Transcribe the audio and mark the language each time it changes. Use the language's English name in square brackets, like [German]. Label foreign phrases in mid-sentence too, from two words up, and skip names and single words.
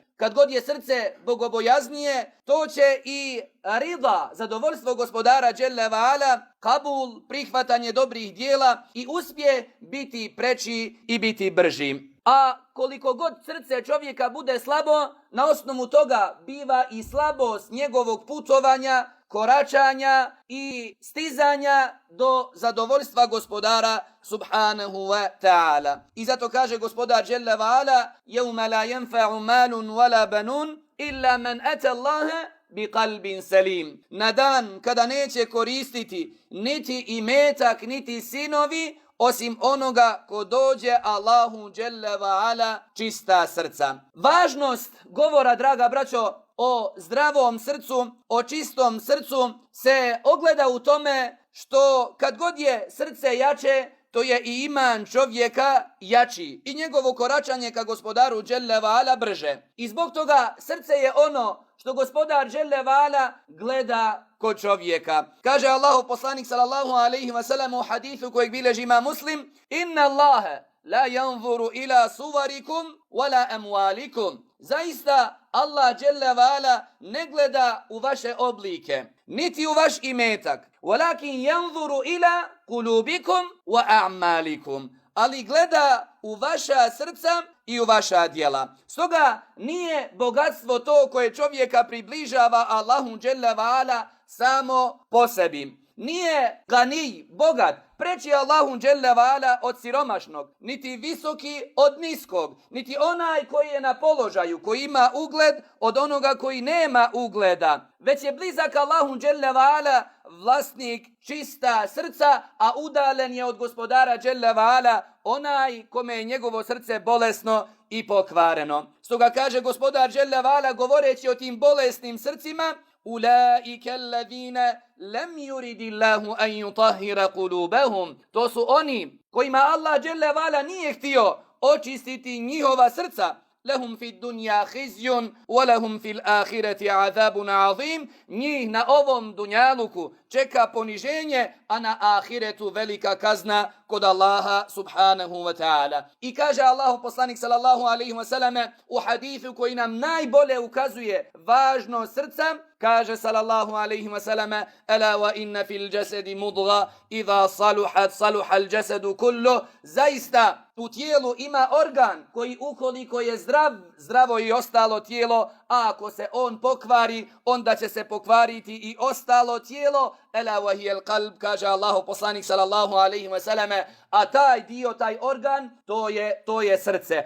[Bosnian] Kad god je srce bogobojaznije, to će i rida, zadovoljstvo gospodara [Arabic] جل وعلا, [Bosnian] kabul, prihvatanje dobrih dijela i uspjeh biti preći i biti brži. A koliko god srce čovjeka bude slabo, na osnovu toga biva i slabost njegovog putovanja, koračanja i stizanja do zadovoljstva gospodara [Arabic] سبحانه وتعالى. [Bosnian] I zato kaže gospodar [Arabic] جل وعلا: "يوم لا ينفع مال ولا بنون إلا من أتى الله بقلب سليم." [Bosnian] Na dan kada neće koristiti niti imetak, niti sinovi, osim onoga ko dođe Allahu [Arabic] جل وعلا [Bosnian] čista srca. Važnost govora, draga braćo, o zdravom srcu, o čistom srcu se ogleda u tome što kad god je srce jače, to je i iman čovjeka jači i njegovo koračanje ka gospodaru [Arabic] جل وعلا [Bosnian] brže. I zbog toga srce je ono što gospodar [Arabic] جل وعلا [Bosnian] gleda kod čovjeka. Kaže Allahov poslanik [Arabic] صلى الله عليه وسلم [Bosnian] u hadisu kojeg bilježi Imam Muslim: [Arabic] "إن الله لا ينظر إلى صوركم ولا أموالكم." [Bosnian] Zaista Allah [Arabic] جل وعلا [Bosnian] ne gleda u vaše oblike, niti u vaš imetak, [Arabic] ولكن ينظر إلى قلوبكم وأعمالكم, [Bosnian] ali gleda u vaša srca i u vaša djela. Stoga nije bogatstvo to koje čovjeka približava Allahu [Arabic] جل وعلا [Bosnian] samo po sebi. Nije ganij, bogat, preći Allahu [Arabic] جل وعلا [Bosnian] od siromašnog, niti visoki od niskog, niti onaj koji je na položaju, koji ima ugled od onoga koji nema ugleda, već je blizak Allahu [Arabic] جل وعلا [Bosnian] vlasnik čista srca, a udaljen je od gospodara [Arabic] جل وعلا [Bosnian] onaj kome je njegovo srce bolesno i pokvareno. Stoga kaže gospodar [Arabic] جل وعلا [Bosnian] govoreći o tim bolesnim srcima: [Arabic] "أولئك الذين لم يرد الله أن يطهر قلوبهم." [Bosnian] To su oni kojima Allah [Arabic] جل وعلا [Bosnian] nije htio očistiti njihova srca. [Arabic] "لهم في الدنيا خزي ولهم في الآخرة عذاب عظيم." [Bosnian] Njih na ovom dunjaluku čeka poniženje, a na ahiretu velika kazna kod Allaha [Arabic] سبحانه وتعالى. [Bosnian] I kaže Allahu poslanik [Arabic] صلى الله عليه وسلم [Bosnian] u hadisu koji nam najbolje ukazuje važnost srca, kaže [Arabic] صلى الله عليه وسلم: "ألا وإن في الجسد مضغة إذا صلحت صلح الجسد كله." [Bosnian] Zaista u tijelu ima organ koji ukoliko je zdravo i ostalo tijelo, a ako se on pokvari, onda će se pokvariti i ostalo tijelo. [Arabic] ألا وهي القلب, [Bosnian] kaže Allahu poslanik [Arabic] صلى الله عليه وسلم, [Bosnian] a taj dio, taj organ, to je srce.